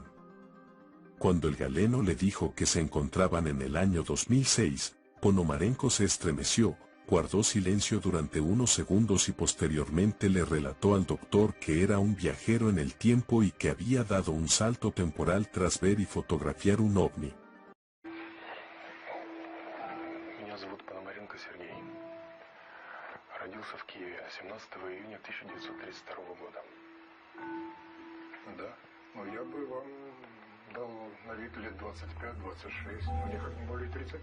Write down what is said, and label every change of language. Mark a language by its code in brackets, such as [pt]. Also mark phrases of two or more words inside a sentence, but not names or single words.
[es] Cuando el galeno le dijo que se encontraban en el año 2006, Ponomarenko se estremeció, guardó silencio durante unos segundos y posteriormente le relató al doctor que era un viajero en el tiempo y que había dado un salto temporal tras ver y fotografiar un ovni. [ru] Родился в Киеве 17 июня 1932 года. Да, но я бы вам дал на вид лет 25-26, но никак не более 30.